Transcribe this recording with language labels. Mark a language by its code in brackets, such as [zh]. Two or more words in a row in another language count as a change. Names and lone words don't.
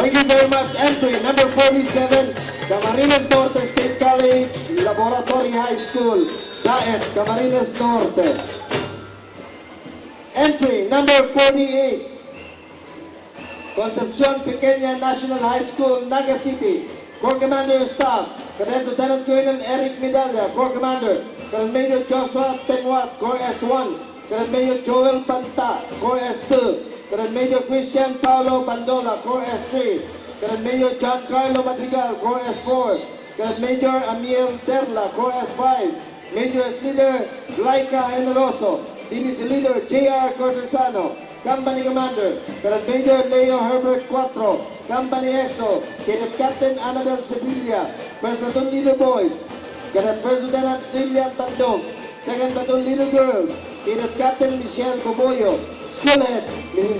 [en] very much. Entry number 47, Camarines Norte State College, Laboratory High School, Daet, Camarines Norte. Entry number 48, Concepcion Pequeña National High School, Naga City. Corps Commander Staff, Cadet Lieutenant Colonel Eric Medalla, Corps Commander. Cadet Major Joshua Temuat, Corps S1. Cadet Major Joel Panta, Corps S2. Cadet Major Christian Paulo Bandola, Corps S3. Cadet Major John Carlo Madrigal, Corps S4. Cadet Major Amiel Derla, Corps S5. Major S Leader Laika Generoso. DBC Leader J.R. Cortesano. Company Commander, Cadet Major Leo Herbert 4, Company EXO, Cadet Captain Annabel Sevilla, First Platoon Leader Boys, Cadet First Lieutenant Lilian Tandong, Second Platoon Leader Girls, Cadet Captain Michelle Coboyo, School Head, Mrs.